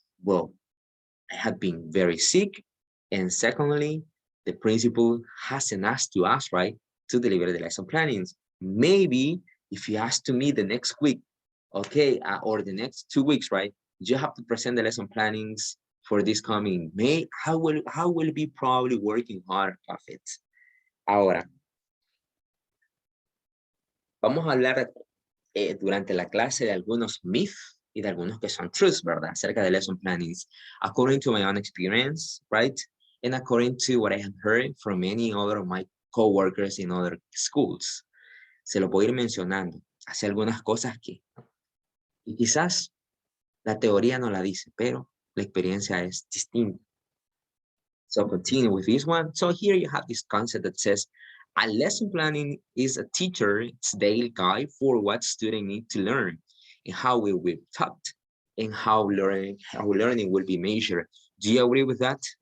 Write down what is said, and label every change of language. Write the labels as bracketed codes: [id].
[en] Well, I had been very sick. And secondly, the principal hasn't asked to us, right, to deliver the lesson plannings. Maybe if you ask to me the next week, okay, or the next 2 weeks, right, you have to present the lesson plannings for this coming May. How will be probably working hard of it? [es] Ahora, vamos a hablar durante la clase de algunos myths y de algunos que son truths, ¿verdad? Acerca de lesson plannings. [en] According to my own experience, right? And according to what I have heard from many other of my coworkers in other schools. [es] Se lo puedo ir mencionando. Hace algunas cosas que y quizás la teoría no la dice, pero la experiencia es distinta. [en] So continue with this one. So here you have this concept that says a lesson planning is a teacher's daily guide for what students need to learn and how will be taught and how learning will be measured. Do you agree with that?